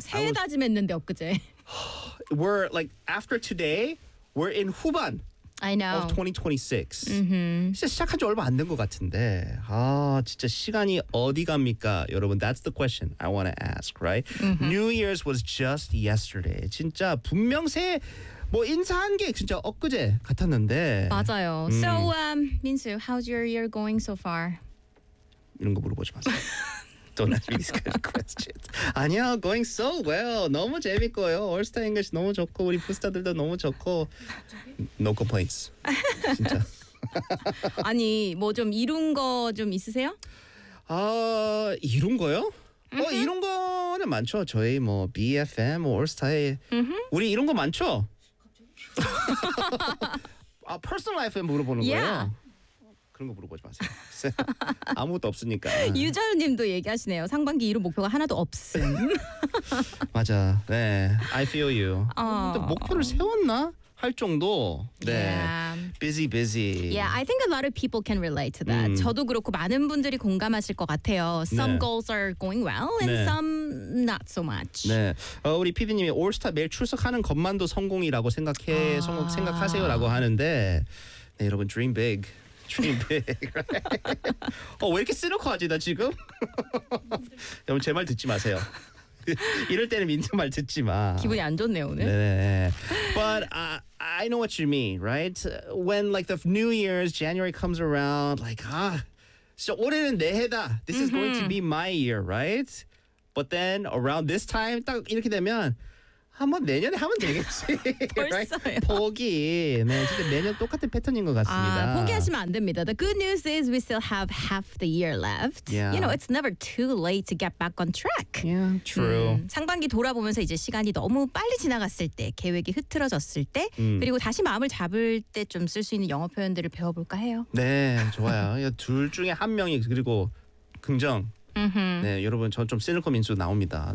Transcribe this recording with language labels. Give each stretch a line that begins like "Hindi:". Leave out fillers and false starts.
Korean: 새해 다짐했는데 엊그제.
English: We're like after today, we're in 후반. I know. Of 2026. Mm-hmm.
Korean: 진짜 시작한 지 얼마 안 된 것 같은데. 아, 진짜 시간이 어디 갑니까?
English: 여러분, that's the question I want to ask, right? Mm-hmm. New Year's was just yesterday.
Korean: 진짜 분명 새해 뭐 인사한 게 진짜 엊그제 같았는데. 맞아요.
English: So, Minsu, how's your year going so far?
Korean: 이런 거 물어보지 마세요.
English: Don't ask me these kind of questions.
Korean: 아니야,
English: going so well.
Korean: 너무 재밌고요. All Star English 너무 좋고 우리 부스터들도 너무 좋고.
English: No complaints.
Korean: 진짜. 아니, 뭐 좀 이룬 거 좀 있으세요? 아, 이룬 거요? 뭐 이룬 거는 많죠. 저희 뭐 BFM, All Star에 우리 이런 거 많죠? 아, personal life에 물어보는 거예요? 그런 거 물어보지 마세요. 아무것도 없으니까. 유자유님도 얘기하시네요. 상반기 이룬 목표가 하나도 없음. 맞아. 네.
English: I feel you.
Korean: 근데 목표를 세웠나? 할 정도. 네.
English: Yeah. Busy, busy. Yeah, I think a lot of people can relate to that.
Korean: 저도 그렇고 많은 분들이 공감하실 것 같아요.
English: Some goals are going well and some not so much.
Korean: 네. 우리 PD님이 올스타 매일 출석하는 것만도 성공이라고 생각해. 생각하세요라고 하는데 네, 여러분
English: dream big.
Korean: Dream big, right? 왜 이렇게 시니컬하지 나 지금? 여러분 제 말 듣지 마세요. 이럴 때는 민트 말 듣지 마. 기분이 안 좋네요 오늘. 네.
English: But I know what you mean, right? When like the New Year's January comes around, like
Korean: 아, 진짜 올해는 내 해다.
English: This is going to be my year, right? But then around this time
Korean: 딱 이렇게 되면 한번 내년에 하면 되겠지. 벌써요. 포기. 네, 진짜 매년 똑같은 패턴인 것 같습니다. 아, 포기하시면 안 됩니다.
English: The good news is we still have half the year left. Yeah. You know, it's never too late to get back on track. Yeah, true.
Korean: 상반기 돌아보면서 이제 시간이 너무 빨리 지나갔을 때, 계획이 흐트러졌을 때, 그리고 다시 마음을 잡을 때 좀 쓸 수 있는 영어 표현들을 배워볼까 해요. 네, 좋아요. 둘 중에 한 명이 그리고 긍정. Mm-hmm. 네, 여러분 저 좀 시니컬 민수 나옵니다.